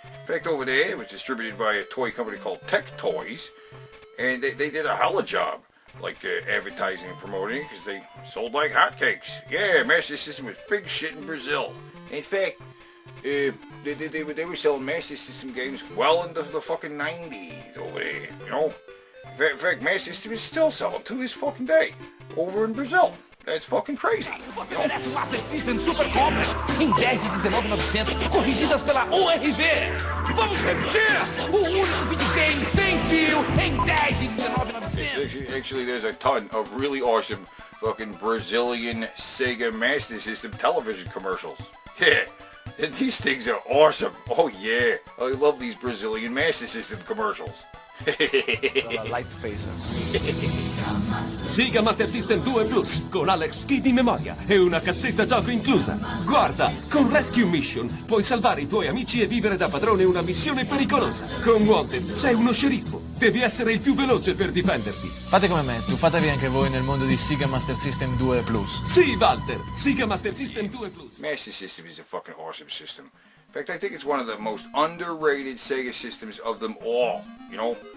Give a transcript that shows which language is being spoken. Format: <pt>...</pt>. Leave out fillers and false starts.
<en>In fact, over there, it was distributed by a toy company called Tech Toys, and they did a hell of a job, like advertising and promoting it, because they sold like hotcakes. Yeah, Master System was big shit in Brazil. In fact, they were selling Master System games well into the fucking 90s over there, you know? In fact, Master System is still selling to this fucking day over in Brazil. That's fucking crazy.</en> <pt>Você merece um Master System Super Complex em 10 de 19.900, corrigidas pela URV. Vamos repetir! O único videogame sem fio em 10 de 19.900.</pt> <en>Actually, there's a ton of really awesome fucking Brazilian SEGA Master System television commercials. Yeah. And these things are awesome. Oh yeah, I love these Brazilian Master System commercials.</en> <it>Light phaser. SEGA Master System 2 Plus con Alex Kidd in memoria e una cassetta gioco inclusa. Guarda, con Rescue Mission puoi salvare i tuoi amici e vivere da padrone una missione pericolosa. Con Wanted sei uno sceriffo. Devi essere il più veloce per difenderti. Fate come me, tuffatevi anche voi nel mondo di SEGA Master System 2 Plus. Sì, Walter, SEGA Master System 2 Plus.</it> <en>Master System is a fucking awesome system. In fact, I think it's one of the most underrated SEGA systems of them all, you know?</en>